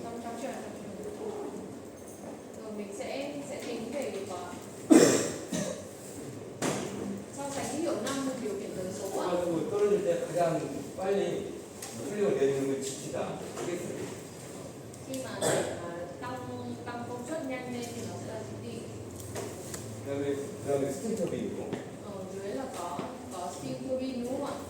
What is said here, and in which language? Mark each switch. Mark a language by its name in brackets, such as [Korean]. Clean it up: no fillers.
[Vietnamese] trong chuyện rồi mình sẽ tính về so sánh cái hiệu năng điều khiển tần số ạ. [Korean] 가지고 떨어질 때 가장 빨리 출력을 내주는 건 GT다. 그게 [Vietnamese] Khi mà tăng tăng công suất nhanh lên thì nó sẽ là GT. [Korean] 그다음에 스팀 터빈이고. [Vietnamese] Ở dưới là có steam turbine đúng không ạ?